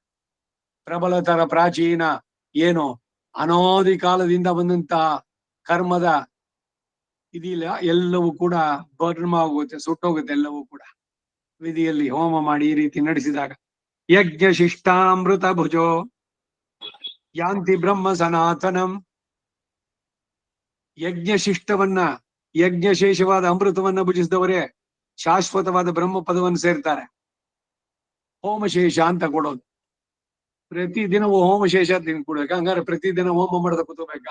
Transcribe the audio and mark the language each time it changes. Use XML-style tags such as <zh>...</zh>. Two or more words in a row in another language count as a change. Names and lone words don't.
<kn>ಪ್ರಬಲತರ ಪ್ರಾಚೀನ ಏನು ಅನಾದಿ ಕಾಲದಿಂದ ಬಂದಂತ ಕರ್ಮದ ಇದಿಲ್ಲ, ಎಲ್ಲವೂ ಕೂಡ ಬರ್ಮ ಆಗೋಗುತ್ತೆ, ಸುಟ್ಟೋಗುತ್ತೆ ಎಲ್ಲವೂ ಕೂಡ ವಿಧಿಯಲ್ಲಿ ಹೋಮ ಮಾಡಿ ಈ ರೀತಿ ನಡೆಸಿದಾಗ.</kn> <sa>ಯಜ್ಞ ಶಿಷ್ಟಾಮೃತ ಭುಜೋ ಯಾಂತಿ ಬ್ರಹ್ಮ ಸನಾತನಂ.</sa> <kn>ಯಜ್ಞ ಶಿಷ್ಟವನ್ನ, ಯಜ್ಞಶೇಷವಾದ ಅಮೃತವನ್ನ ಭುಜಿಸಿದವರೇ ಶಾಶ್ವತವಾದ ಬ್ರಹ್ಮ ಪದವನ್ನು ಸೇರ್ತಾರೆ. ಹೋಮಶೇಷ ಅಂತ ಕೊಡೋದು, ಪ್ರತಿದಿನವೂ ಹೋಮಶೇಷ ಕೊಡ್ಬೇಕು. ಹಂಗಾರೆ ಪ್ರತಿದಿನ ಹೋಮ ಮಾಡದ ಕೂತ್ಕೋಬೇಕಾ?</kn>